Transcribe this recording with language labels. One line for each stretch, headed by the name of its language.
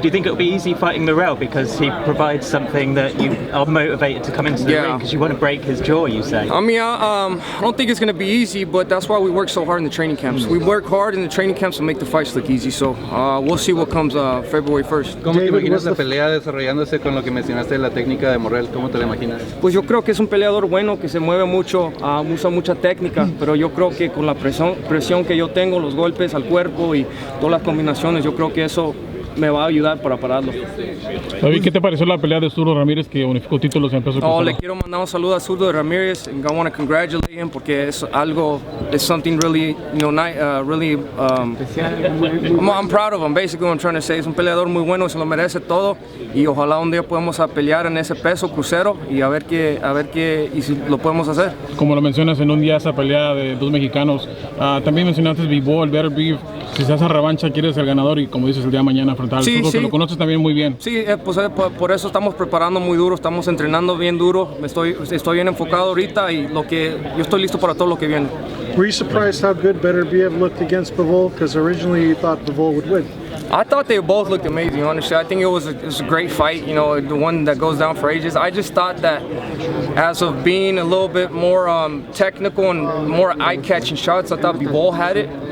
English: Do you think it'll be easy fighting Morrell because he provides something that you are motivated to come into the ring because you want to break his jaw, you say? I mean, I don't think it's going to be easy, but that's why we work so hard in the training camps. We work hard in the training camps to make the fights look easy, so we'll see what comes February 1st.
Spanish: ¿Cómo te imaginas la pelea desarrollándose con lo que mencionaste de la técnica de Morrell? ¿Cómo te la imaginas? Pues yo creo que es un peleador bueno, que se mueve mucho, usa mucha técnica, pero yo creo que con la presión que yo tengo, los golpes al cuerpo y todas las combinaciones, yo creo que eso me va a ayudar para pararlo. David, ¿qué te pareció la pelea de Zurdo Ramírez que unificó títulos en peso pesado? Le quiero mandar un saludo a Zurdo Ramírez,
English: and I want to congratulate him
Spanish: porque es
English: something really, really. I'm proud of him. Basically, what I'm trying to say
Spanish: es un peleador muy bueno, se lo merece todo y ojalá un día podamos pelear en ese peso crucero y a ver qué y si lo podemos hacer. Como lo mencionas en un día esa pelea de dos mexicanos, también mencionaste Bovol, Beterviev. Si se hace revancha, quieres el ganador y como dices el día de mañana enfrentar al Zurdo, que lo conoces también muy bien. Sí, pues por eso estamos preparando muy duro, estamos entrenando bien duro. Estoy bien enfocado ahorita y yo estoy listo para todo lo que viene.
English: Were you surprised how good Beterviev looked against Bovol? Because originally you thought Bovol would win. I thought they both looked amazing, honestly. I think it was a great fight, the one that goes down for ages. I just thought that as of being a little bit more technical and more eye-catching shots, I thought Bovol had it.